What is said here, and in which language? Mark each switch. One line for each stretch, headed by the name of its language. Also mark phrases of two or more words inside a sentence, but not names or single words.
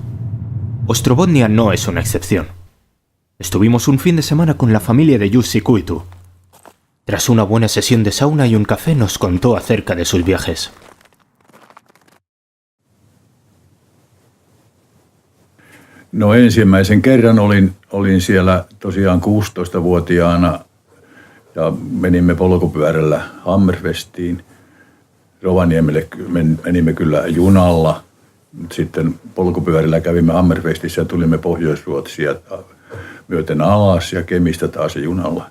Spanish: Ostrobotnia no es una excepción. Estuvimos un fin de semana con la familia de Jussi Kuitu. Tras una buena sesión de sauna y un café nos contó acerca de sus viajes.
Finnish: No ensimmäisen kerran olin siellä tosiaan 16-vuotiaana ja menimme polkupyörällä Hammerfestiin. Rovaniemelle menimme kyllä junalla, mutta sitten polkupyörillä kävimme Hammerfestissä ja tulimme Pohjois-Ruotsia myöten alas ja Kemistä taas junalla.